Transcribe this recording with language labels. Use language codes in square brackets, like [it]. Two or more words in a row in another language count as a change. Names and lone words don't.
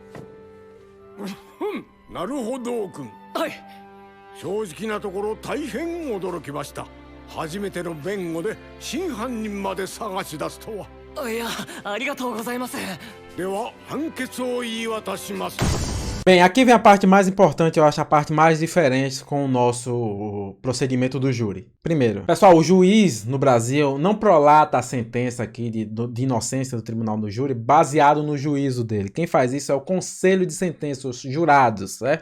[ja] なるほど君。はい。正直なところ大変驚きました。初めての弁護で真犯人まで探し出すとは。いや、ありがとうございます。では判決を言い渡します。 [pt] Bem, aqui vem a parte mais importante, eu acho a parte mais diferente com o nosso procedimento do júri. Primeiro, pessoal, o juiz no Brasil não prolata a sentença aqui de inocência do tribunal do júri baseado no juízo dele. Quem faz isso é o conselho de sentença, os jurados, certo?